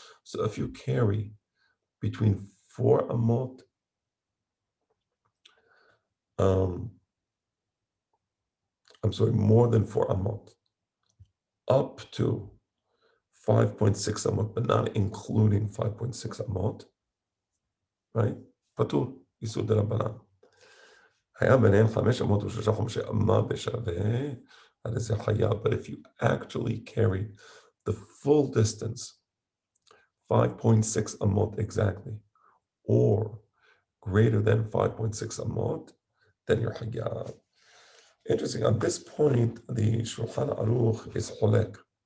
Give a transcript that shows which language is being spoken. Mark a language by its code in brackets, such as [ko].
[en] So if you carry between 4 amot, more than 4 amot, up to 5.6 amot, but not including 5.6 amot, right? [he] Patur, Isur Derabanan. היה ביניהם 5 אמות ו3 חומשי אמה בשווה, הרי זה חייב. [en] But if you actually carry the full distance, 5.6 amot exactly, or greater than 5.6 amot, then you're hayyab. Interesting, on this point, the Shulchan Aruch is cholek.